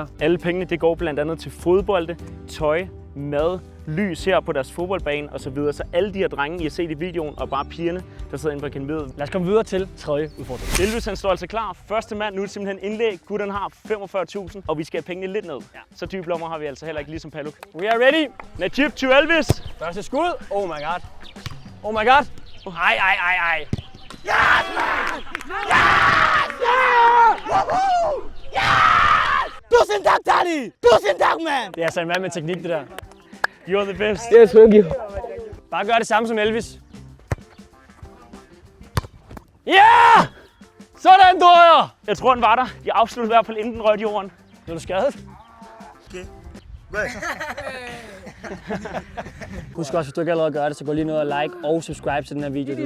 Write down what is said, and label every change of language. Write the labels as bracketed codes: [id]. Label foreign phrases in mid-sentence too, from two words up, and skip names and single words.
[da] Alle pengene det går blandt andet til fodbolde, tøj, mad, lys her på deres fodboldbane osv. Så alle de her drenge, I har set i videoen, og bare pigerne, der sidder inde på akademiet. Lad os komme videre til tredje udfordring. Elvis han står altså klar. Første mand, nu er det simpelthen indlæg. Gutterne har 45.000, og vi skal have pengene lidt ned. Ja. Så dybe lommer har vi altså heller ikke, ligesom Paluk. [en] We are ready. Najib to Elvis. [da] Første skud. [en] Oh my god. Oh my god. Ej. Yes, man! Yes! Woohoo! Yes! [da] Tusind tak, Danny! Tusind tak, man! Det er altså en mand med teknik, det der. [en] You're the best. Yes, thank you. [da] Bare gør det samme som Elvis. Ja! Yeah! Sådan, drøjer! Jeg tror, den var der. De afsluttede i hvert fald inden den rørte jorden. Nu er du skadet. Okay. Husk også, hvis du ikke allerede gør det, så gå lige ned og like og subscribe til den her video.